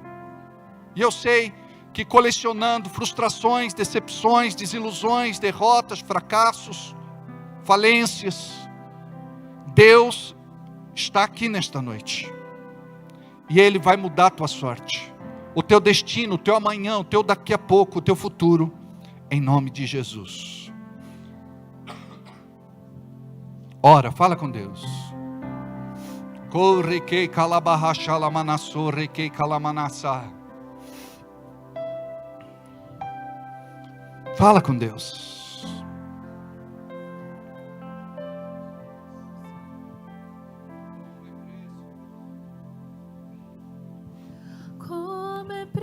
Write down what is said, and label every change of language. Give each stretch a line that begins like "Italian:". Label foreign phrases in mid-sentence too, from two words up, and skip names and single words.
Portuguese: E eu sei que colecionando frustrações, decepções, desilusões, derrotas, fracassos, falências, Deus está aqui nesta noite. E Ele vai mudar a tua sorte, o teu destino, o teu amanhã, o teu daqui a pouco, o teu futuro, em nome de Jesus. Ora, fala com Deus. Correquei calabarrachala requei calamanassá. Fala com Deus. Como é